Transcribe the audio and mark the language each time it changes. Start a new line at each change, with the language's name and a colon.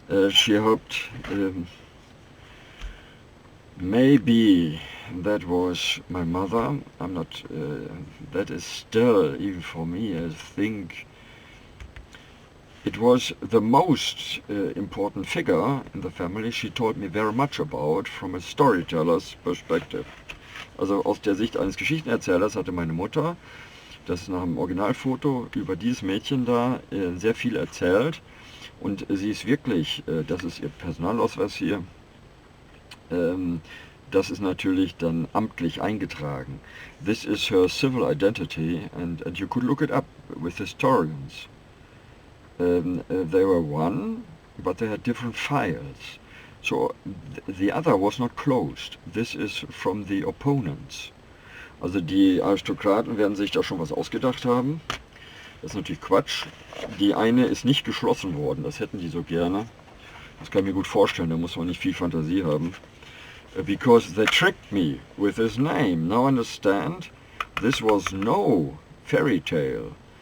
English: She hoped maybe that was my mother. I'm not, that is still, even for me, I think it was the most important figure in the family. She told me very much about from a storyteller's perspective.
German: Also aus der Sicht eines Geschichtenerzählers hatte meine Mutter, das ist nach dem Originalfoto, über dieses Mädchen da sehr viel erzählt. Und sie ist wirklich, das ist ihr Personalausweis hier, das ist natürlich dann amtlich eingetragen.
English: This is her civil identity, and you could look it up with historians. They were one, but they had different files. So the other was not closed. This is from the opponents.
German: Also die Aristokraten werden sich da schon was ausgedacht haben. Das ist natürlich Quatsch. Die eine ist nicht geschlossen worden, das hätten die so gerne. Das kann ich mir gut vorstellen, da muss man nicht viel Fantasie haben.
English: Because they tricked me with his name. Now understand, this was no fairy tale.